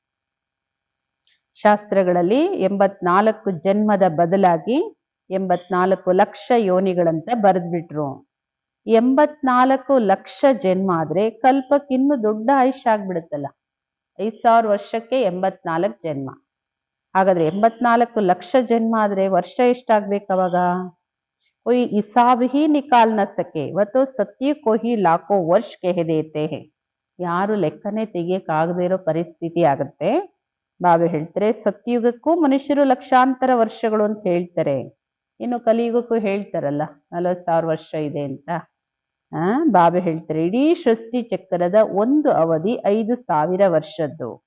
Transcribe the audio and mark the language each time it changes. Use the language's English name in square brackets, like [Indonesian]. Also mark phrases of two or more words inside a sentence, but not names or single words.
[Kannada] ಶಾಸ್ತ್ರಗಳಲ್ಲಿ 84 ಜನ್ಮದ ಬದಲಾಗಿ 84 ಲಕ್ಷ ಯೋನಿಗಳಂತ ಬರೆದ್ಬಿಟ್ರು. 84 ಲಕ್ಷ ಜನ್ಮ ಆದ್ರೆ ಕಲ್ಪಕ್ಕೆ ಇನ್ನು ದೊಡ್ಡ ಆಯುಷ್ಯ ಆಗ್ಬಿಡುತ್ತಲ್ಲ. 5000 ವರ್ಷಕ್ಕೆ 84 ಜನ್ಮ. ಹಾಗಾದ್ರೆ 84 ಲಕ್ಷ ಜನ್ಮ ಆದ್ರೆ ವರ್ಷ ಎಷ್ಟಾಗ್ಬೇಕು ಅವಾಗ? [Hindi] कोई हिसाब ही निकाल न सके, वह तो सत्य को ही लाखों वर्ष कह देते हैं. [Kannada] ಯಾರು ಲೆಕ್ಕನೇ ತೆಗಿಯಕ್ಕಾಗದೇ ಇರೋ ಪರಿಸ್ಥಿತಿ ಆಗುತ್ತೆ. ಬಾಬಾ ಹೇಳ್ತಾರೆ, ಸತ್ಯಯುಗಕ್ಕೂ ಮನುಷ್ಯರು ಲಕ್ಷಾಂತರ ವರ್ಷಗಳು ಅಂತ ಹೇಳ್ತಾರೆ. ಇನ್ನು ಕಲಿಯುಗಕ್ಕೂ ಹೇಳ್ತಾರಲ್ಲ 40,000 ವರ್ಷ ಇದೆ ಅಂತ. ಬಾಬಾ ಹೇಳ್ತಾರೆ, ಇಡೀ ಸೃಷ್ಟಿ ಚಕ್ರದ ಒಂದು ಅವಧಿ 5,000 ವರ್ಷದ್ದು.